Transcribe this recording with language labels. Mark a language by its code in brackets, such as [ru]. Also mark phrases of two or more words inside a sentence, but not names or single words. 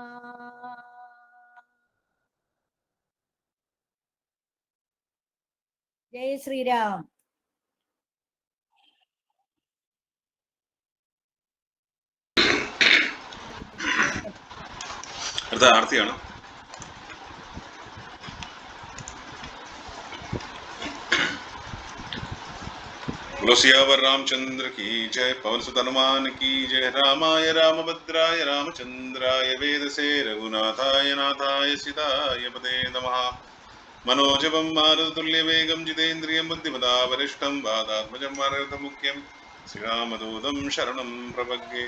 [hi] जय श्रीराम. [ml] അടുത്ത ആർത്തിയാണ്. [hi] बोलो सियावर रामचंद्र की जय, पवन सुत हनुमान की जय। [sa] रामाय रामभद्राय रामचंद्राय वेदसे रघुनाथाय नाथाय सीताय पते नमः। मनोजवं मारुततुल्यवेगं जितेन्द्रियं बुद्धिमता वरिष्ठं वातात्मजं वानरयुतमुख्यं श्रीरामदूतं शरणं प्रपद्ये।